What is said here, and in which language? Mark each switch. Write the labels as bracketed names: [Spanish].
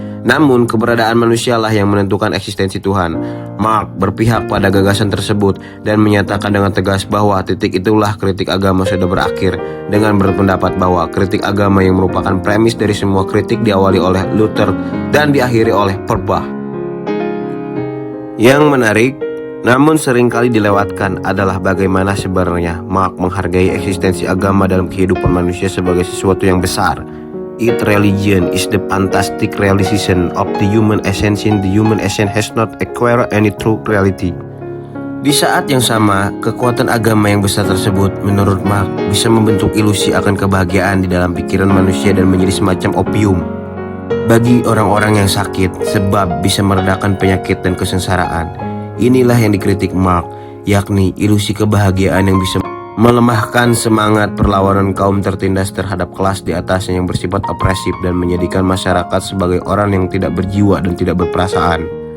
[Indonesian] Namun keberadaan manusialah yang menentukan eksistensi Tuhan. Mark berpihak pada gagasan tersebut dan menyatakan dengan tegas bahwa titik itulah kritik agama sudah berakhir, dengan berpendapat bahwa kritik agama yang merupakan premis dari semua kritik diawali oleh Luther dan diakhiri oleh Feuerbach. Yang menarik, namun seringkali dilewatkan adalah bagaimana sebenarnya Mark menghargai eksistensi agama dalam kehidupan manusia sebagai sesuatu yang besar. [English] It religion is the fantastic realization of the human essence. The human essence has not acquired any true reality. [Indonesian] Di saat yang sama, kekuatan agama yang besar tersebut menurut Mark bisa membentuk ilusi akan kebahagiaan di dalam pikiran manusia dan menjadi semacam opium bagi orang-orang yang sakit, sebab bisa meredakan penyakit dan kesengsaraan. Inilah yang dikritik Mark, yakni ilusi kebahagiaan yang bisa melemahkan semangat perlawanan kaum tertindas terhadap kelas di atasnya yang bersifat opresif dan menjadikan masyarakat sebagai orang yang tidak berjiwa dan tidak berperasaan.